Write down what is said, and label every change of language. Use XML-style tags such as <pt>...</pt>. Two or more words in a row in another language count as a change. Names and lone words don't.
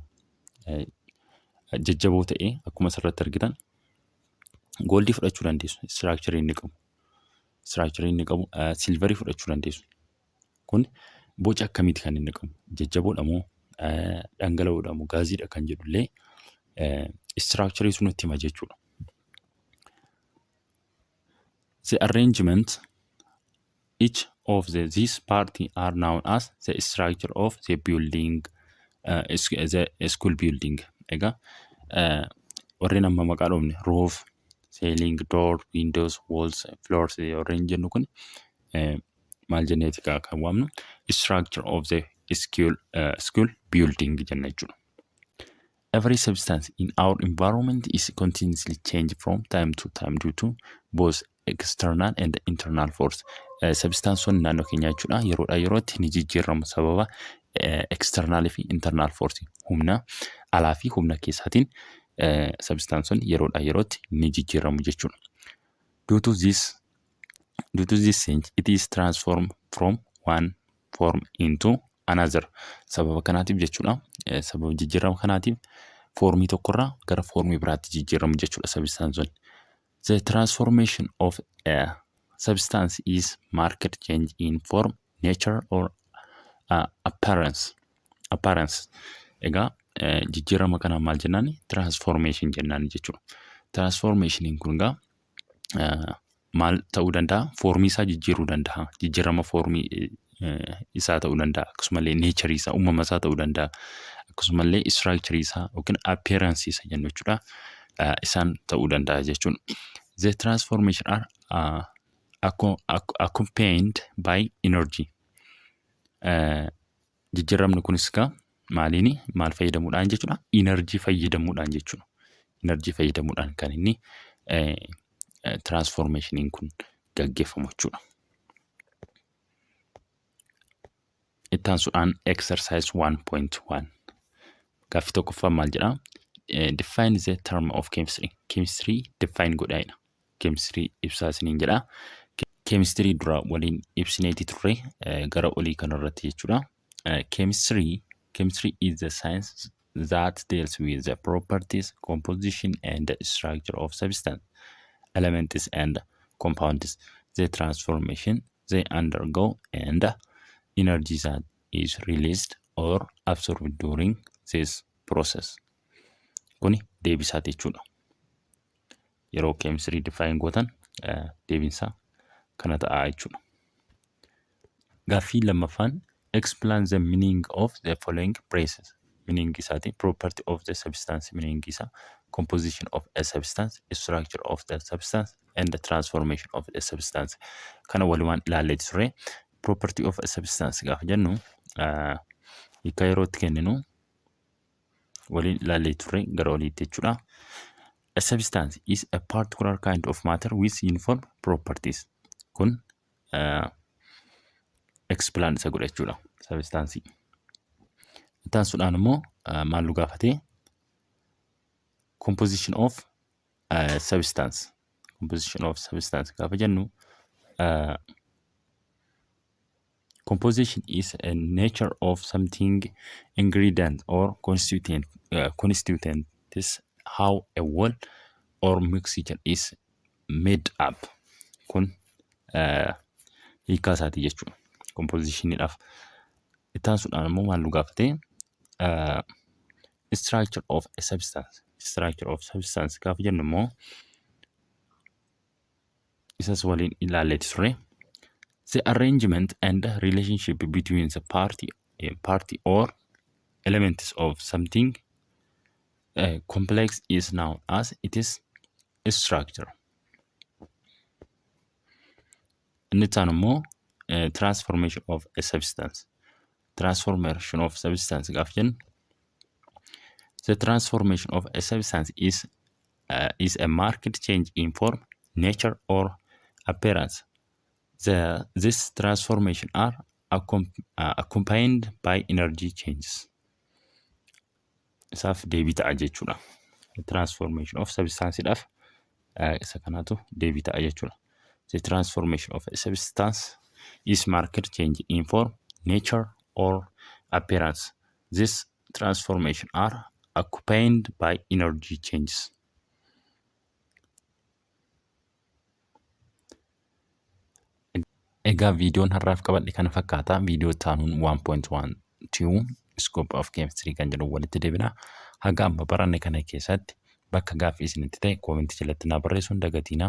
<om>Jajjaboo ta'ee akkuma asirratti argitan gooldii fudhachuu dandeessu. Structurii inni qabu. Structurii inni qabu silverii fudhachuu dandeessu. Kun boca akkamiiti kan inni qabu? Jajjaboodha moo dhangala'oodha moo gaaziidha kan jedhullee structurii sun nutti hima jechuudha.</om> <en>The arrangement each of these parts are known as the structure of the building, the school building.</en> <om>Egaa warreen amma maqaa dhoofne</om> <en>roof, ceiling, door, windows, walls, floors</en> <om>warreen jennu kun maal jenneeti kan waamnu</om> <en>structure of the school building</en> <om>jenna jechuudha.</om> <en>Every substance in our environment is continuously changed from time to time due to both external and internal force.</en> <om>Substanceonni naannoo keenyaa jechuudha yeroodhaa yerootti ni jijjiiramu sababa external fi</om> <en>internal force</en> <om>humna alaa fi humna keessaatiin substanceonni yeroodhaa yerootti ni jijjiiramu jechuudha.</om> <en>Due to this change it is transformed from one form into another.</en> <om>Sababa kanaatiif jechuudha. Sababa jijjiirama kanaatiif foormii tokkorraa gara foormii biraatti jijjiiramu jechuudha substanceonni.</om> <en>The transformation of a substance is marked change in form, nature or appearance.</en> <om>Egaa jijjiirama kana maal jennaani? Transformation jennaani jechuudha. Transformationiin kun egaa maal ta'uu danda'a? Foormii isaa jijjiiruu danda'a. Jijjiirama foormii isaa ta'uu danda'a. Akkasumallee nature isaa uumama isaa ta'uu danda'a. Akkasumallee structure isaa yookiin appearance isaa jennu jechuudha. Isaan ta'uu danda'a jechuudha.</om> <en>The transformation are accompanied by energy.</en> <om>Jijjiiramni kunis egaa maal fayyadamuudhaan jechuudha? Energy fayyadamuudhaan jechuudha. Energy fayyadamuudhaan kan inni transformationiin kun gaggeeffamu jechuudha. Itti aansuudhaan exercise 1.1 gaaffii tokkoffaa maal jedhaa?</om> <en>Define the term of chemistry. Chemistry define</en> <om>godhaa'edha. Chemistry ibsaa isiniin jedhaa. Chemistry dura waliin ibsineeti turre gara olii kanarratti jechuudha.</om> <en>Chemistry is the science that deals with the properties, composition and structure of substance, elements and compounds, the transformation they undergo and energy that is released or absorbed during this process.</en> <om>Kuni deebisaati jechuudha. Yeroo</om> <en>chemistry define</en> <om>gootan deebinsaa kana ta'a jechuudha. Gaaffii lammaffaan</om> <en>explain the meaning of the following phrases. Meaning isaati property of the substance, meaning isaa composition of a substance, structure of the substance and the transformation of the substance.</en> <om>Kana walumaan ilaalleeti turre</om> <en>property of a substance</en> <om>gaafa jennu hiika yerootti kenninu waliin ilaalleeti turre gara oliitti jechuudha.</om> <en>A substance is a particular kind of matter with uniform properties.</en> <om>Kun explain isa godha jechuudha substance. Itti aansuudhaan immoo maal nu gaafatee</om> <en>composition of substance. Composition of substance</en> <om>gaafa jennu</om> <en>composition is a nature of something, ingredient or constituent. This how a whole or mixture is made up.</en> <om>Kun hiikaa isaati jechuudha. Compositionidhaaf. Itti aansuudhaan immoo maal nu gaafatee</om> <en>structure of a substance. Structure of substance</en> <om>gaafa jennu immoo isas waliin ilaalleeti turre.</om> <en>The arrangement and relationship between the party or elements of something complex is known as its structure.</en> <om>Inni itti aanu immoo</om> <en>transformation of a substance. Transformation of substance</en> <om>gaaf jennu</om> <en>the transformation of a substance is a marked change in form, nature or appearance. This transformation are accompanied by energy changes.</en> <om>Isaaf deebii ta'a jechuudha.</om> <en>Transformation of substance</en> <om>dhaaf isa kanaatu deebii ta'a jechuudha.</om> <en>The transformation of a substance is marked change in form, nature or appearance. This transformation are accompanied by energy changes.</en> <om>Egaa viidiyoon har'aaf qabadhe kana fakkaata. Viidiyoo taanuun 1.12</om> <en>scope of chemistry</en> <om>kan jedhu walitti deebina. Haga amma baranne kana keessatti bakka gaaffii isinitti ta'e koomentii jalatti naa barreessuun dagatiinaa.</om>